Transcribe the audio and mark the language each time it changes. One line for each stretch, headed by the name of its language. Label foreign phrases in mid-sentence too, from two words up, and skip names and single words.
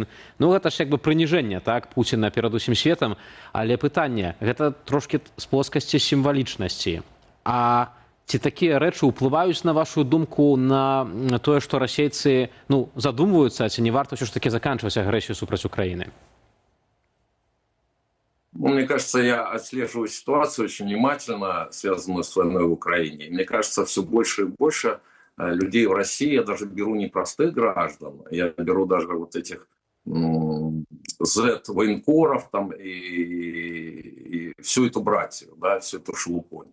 Belarusian: Гэта ж як бы прыніжэнне, так, Пуціна перад усім светам. Але пытанне, гэта трошкі з плоскасці сімвалічнасці. А ці такія рэчы ўплываюць на вашу думку на тое, што расейцы задумваюцца, ці не варта ўсё ж такі заканчваць агрэсію супраць Украіны?
Russian: Мне кажется, я отслеживаю ситуацию очень внимательно, связанную с войной в Украине. Мне кажется, все больше и больше людей в России, я даже беру не простых граждан, я беру даже вот этих Z-военкоров там, и всю эту братью, да, всю эту шелупонь.